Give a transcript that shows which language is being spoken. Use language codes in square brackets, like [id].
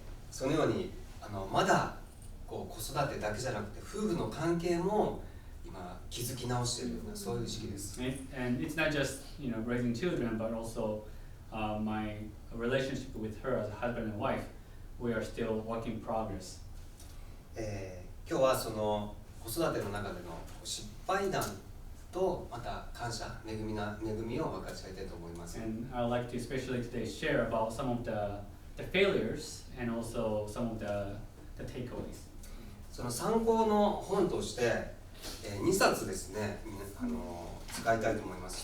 [ja] そのようにまだこう子育てだけじゃなくて夫婦の関係も今気づき直しているようなそういう時期です。 [en] And it's not just raising children, but also my relationship with her as a husband and wife. We are still work in progress. [ja] 今日はその子育ての中での失敗談っとまた感謝、恵みを分かち合いたいと思います。 [en] And I would like to especially today share about some of the failures and also some of the takeaways. [ja] その参考の本として、2冊ですね、使いたいと思います。